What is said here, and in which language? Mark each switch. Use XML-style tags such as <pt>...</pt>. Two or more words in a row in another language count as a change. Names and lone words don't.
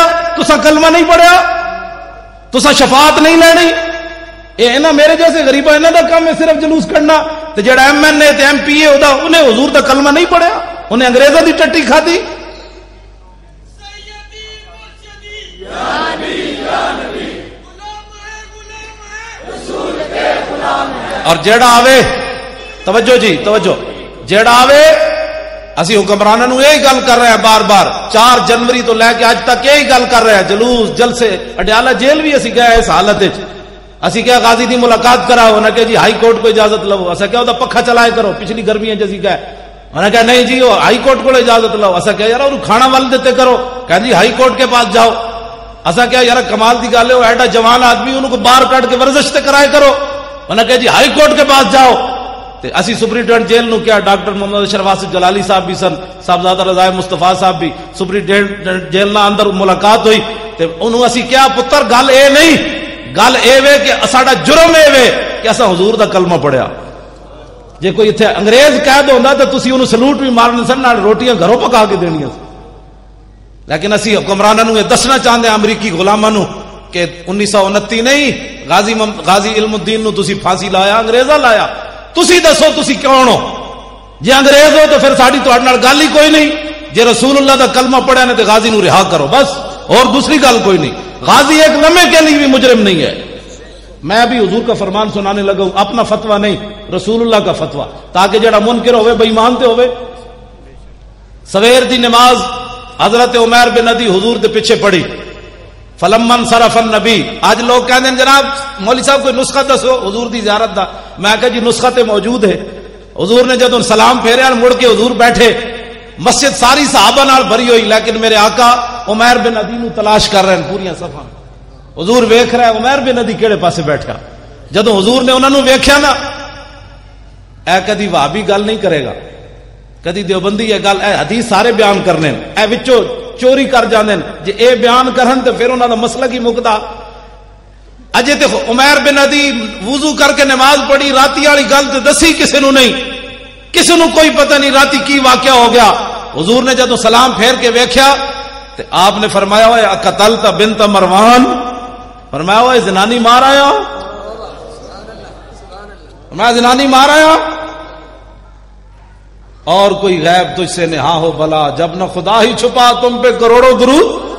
<pa>تسا کلمہ نہیں پڑھیا؟ تسا شفاعت نہیں لینی؟ اے انہاں میرے جیسے غریباں انہاں دا کام ہے صرف جلوس کڈنا، تے جڑا MNA تے MP ہے اودا انہیں حضور دا کلمہ نہیں پڑھیا، انہیں انگریزاں دی ٹٹی کھادی۔ اور جیڑا آوے، توجہ جی توجہ، جیڑا آوے اسی حکمرانوں نو یہی گل کر رہے ہیں بار بار، 4 جنوری تو لے کے اج تک یہی گل کر رہے ہیں، جلوس جلسے۔ اڈیالہ جیل بھی اسی گئے اس حالت وچ، اسی کیا غازی دی ملاقات کراؤ، انہاں کہ جی ہائی کورٹ کو اجازت لو، اسا کیا دا پکھا چلائے کرو، پچھلی گرمیاں جسی گئے، انہاں کہا نہیں جی وہ ہائی کورٹ کو اجازت لو، اسا کیا یار انہوں کھانا ول دیتے کرو، کہا جی ہائی کورٹ کے پاس جاؤ، اسا کیا یار کمال دی گل ہے وہ ایڈا جوان آدمی انہوں کو باہر کٹ کے ورزش تے کرائے کرو،</pa> <ur>انہوں نے کہا جی ہائی کورٹ کے پاس جاؤ۔</ur> <pa>تے اسی سپرنٹینڈنٹ جیل نو کیا ڈاکٹر محمد اشرف آصف جلالی صاحب بھی سن، صاحبزادہ رضا مصطفیٰ صاحب بھی، سپرنٹینڈنٹ جیل نہ اندر ملاقات ہوئی تے انہوں اسی کیا پتر گل اے نہیں، گل اے وے کہ ساڈا جرم اے وے کہ اسا حضور دا کلمہ پڑھیا، جے کوئی اتنے انگریز قید ہوتا تو تسی انہوں سلوٹ بھی مارنے سن، روٹیاں گھروں پکا کے دینیاں سن. لیکن اسی حکمرانوں یہ دسنا چاہتے ہیں امریکی غلاموں کہ 1929 نہیں غازی علم الدین نو تسی پھانسی لایا، انگریزاں لایا. تسی دسو تسی کون ہو؟ جے انگریز ہو تو پھر ساڈی تہاڈے نال گل ہی کوئی نہیں. جے رسول اللہ دا کلمہ پڑھیا نے تو غازی نو رہا کرو بس، اور دوسری گل کوئی نہیں.</pa> <ur>غازی ایک لمحے کے لیے بھی مجرم نہیں ہے. میں ابھی حضور کا فرمان سنانے لگا ہوں، اپنا فتویٰ نہیں، رسول اللہ کا فتویٰ،</ur> <pa>تاکہ جڑا منکر ہوئے بے ایمان تے ہوئے. سویر دی نماز حضرت عمیر بن ندی حضور دے پیچھے پڑھی،</pa> <ar>فلمن صرف النبی.</ar> <ur>آج لوگ کہتے ہیں جناب مولوی صاحب کوئی نسخہ دسو</ur> <pa>حضور دی زیارت دا. میں کہا جی نسخہ تے موجود ہے. حضور نے جدوں سلام پھیریا مڑ کے حضور بیٹھے، مسجد ساری صحابہ نال بھری ہوئی، لیکن میرے آقا عمیر بن ندی نو تلاش کر رہے ہیں پوریاں صفاں. حضور ویکھ رہا ہے عمیر بن ندی کیڑے پاسے بیٹھا. جدوں حضور نے انہوں نے ویکھیا نا، اے کدی وہابی گل نہیں کرے گا، کدی دیوبندی یہ گل، اے حدیث سارے بیان کرنے، اے وچوں چوری کر جاندے جے اے بیان کرن تے پھر انہاں دا مسئلہ کی مکدا. اجے تے عمیر بن ندی وضو کر کے نماز پڑھی، راتی والی گل تے دسی کسے نو نہیں، کسے نو کوئی پتہ نہیں راتی کی واقعہ ہو گیا. حضور نے جدوں سلام پھیر کے ویکھیا تے آپ نے فرمایا ہوئے</pa> <ar>قتلت بنت مروان،</ar> <pa>فرمایا ہوئے زنانی مار آیا، میں زنانی مار آیا.</pa> <ur>اور کوئی غیب تجھ سے نہا ہو بلا، جب نہ خدا ہی چھپا تم پہ کروڑوں درود.</ur>